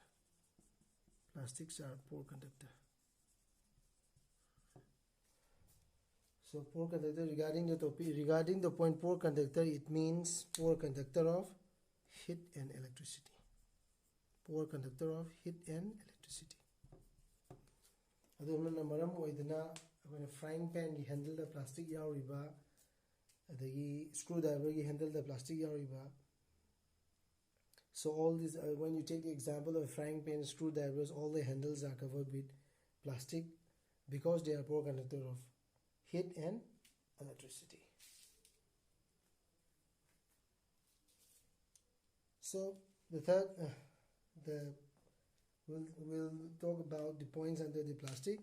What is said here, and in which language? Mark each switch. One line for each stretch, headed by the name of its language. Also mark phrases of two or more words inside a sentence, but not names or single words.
English: Plastics are poor conductor. So poor conductor, regarding the topic, regarding the point poor conductor, it means poor conductor of heat and electricity. Poor conductor of heat and electricity.
Manipuri: Aduna maram oidana abana
English: frying pan
Manipuri: gi
English: handle the plastic
Manipuri: yauriba, adagi screwdriver gi
English: handle the plastic
Manipuri: yauriba.
English: So all these, when you take the example of frying pan, screwdrivers, all the handles are covered with plastic because they are poor conductor of heat and electricity. So the third, we'll talk about the points under the plastic.